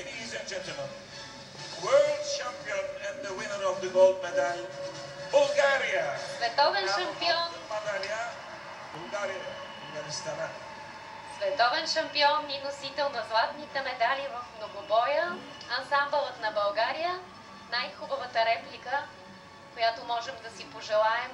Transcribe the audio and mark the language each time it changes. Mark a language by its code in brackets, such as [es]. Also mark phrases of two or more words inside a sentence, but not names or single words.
[en] Ladies and gentlemen, world champion and the winner of the gold medal, Bulgaria. [bg] Световен шампион. Световен шампион и носител на златните медали в многобоя, ансамбълът на България. Най-хубавата реплика, която можем да си пожелаем.